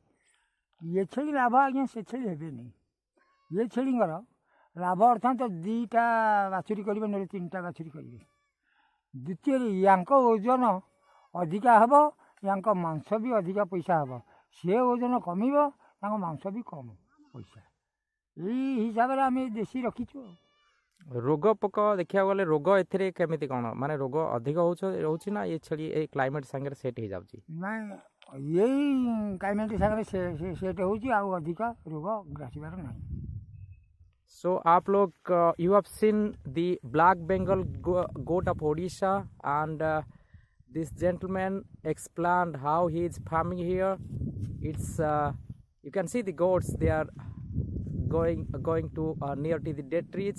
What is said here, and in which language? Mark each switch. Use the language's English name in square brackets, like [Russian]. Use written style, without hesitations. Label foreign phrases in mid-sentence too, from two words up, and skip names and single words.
[Odia] ଇଏ ଛେଳି ଲାଭ ଆଜ୍ଞା ସେ ଛେଳି ହେବେନି ଇଏ ଛେଳିଙ୍କର ଲାଭ ଅର୍ଥାନ୍ତ ଦୁଇଟା ବାଛୁରୀ କରିବେ ନହେଲେ ତିନିଟା ବାଛୁରୀ କରିବେ ଦ୍ୱିତୀୟରେ ୟାଙ୍କ ଓଜନ ଅଧିକା ହେବ ୟାଙ୍କ ମାଂସ ବି ଅଧିକା ପଇସା ହେବ ସେ ଓଜନ କମିବ ତାଙ୍କ ମାଂସ ବି କମ୍ ପଇସା ଏଇ ହିସାବରେ ଆମେ ଦେଶୀ ରଖିଛୁ ଆଉ ରୋଗ ପୋକ ଦେଖିବାକୁ ଗଲେ ରୋଗ ଏଥିରେ କେମିତି କ'ଣ ମାନେ ରୋଗ ଅଧିକ ରହୁଛି ନା ଏ ଛେଳି ଏଇ କ୍ଲାଇମେଟ୍ ସାଙ୍ଗରେ ସେଟ୍ ହେଇଯାଉଛି ନାଇଁ ଏଇ କ୍ଲାଇମେଟ୍ ସାଙ୍ଗରେ ସେଟ୍ ହେଉଛି ଆଉ ଅଧିକା ରୋଗ ଗ୍ରାସିବାର ନାହିଁ [English] So [Hindi] आप लोग [English] you have seen the black Bengal goat of Odisha and this gentleman explained how he is farming here. It's you can see the goats they are going to near to the dead trees.